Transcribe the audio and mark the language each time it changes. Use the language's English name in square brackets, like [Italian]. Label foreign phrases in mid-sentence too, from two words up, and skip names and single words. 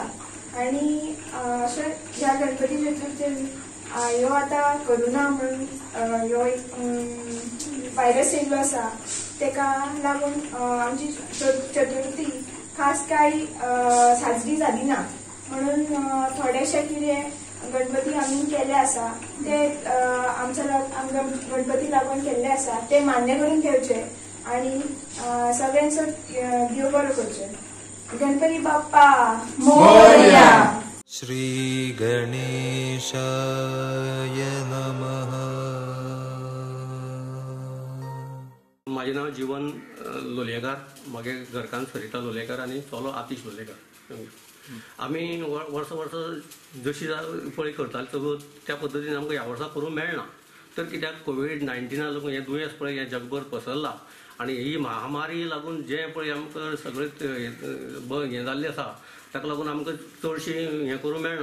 [Konkani] आणि अशें ह्या गणपती चतुर्थीन ह्यो आतां कोरोना म्हणून ह्यो एक वायरस येयल्लो आसा तेका लागून आमची चतुर्थी खास कांय साजरी जाली ना म्हणून थोडेशे कितें गणपती आमी केले आसा ते आमच्या गणपती लागून केल्ले आसा ते मान्य करून घेवचे आणि सगळ्यांचो देव बरो करचे. गणपती बाप्पा मोरया. [Sanskrit] श्री गणेशाय नमः. [Konkani] माझे नाव जीवन लोलयेकार मागे घरकान सरिता लोलयेकार आणि चलो आतिश लोलयेकार. आमी वर्स जशी पळय करताले चवथ त्या पद्दतीन आमकां ह्या वर्सा करूंक मेळना. तर कित्याक कोविड-19 लागून हें दुयेंस पळय हें जगभर पसरलां आनी ही महामारी लागून जें पळय आमकां सगळें हें जाल्लें आसा ताका लागून आमकां चडशें हें करूंक मेळना.